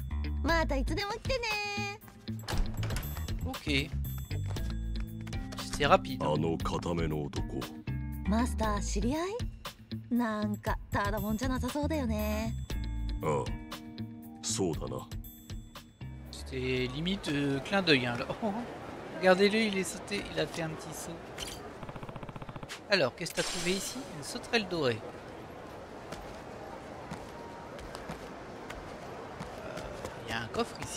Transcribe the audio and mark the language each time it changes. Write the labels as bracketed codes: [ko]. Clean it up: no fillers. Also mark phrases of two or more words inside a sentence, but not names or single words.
[ja] またいつでも来てね。 [fr] OK。C'est rapide。 [ja] あの固めの男。マスター知り合い？なんかただもんじゃなさそうだよね。ああ、そうだな。 [fr] C'était limite clin d'œil hein, là. Oh, regardez-le, il est sauté, il a fait un petit saut. Alors, qu'est-ce que t'as trouvé ici? Une sauterelle dorée. Il y a un coffre ici.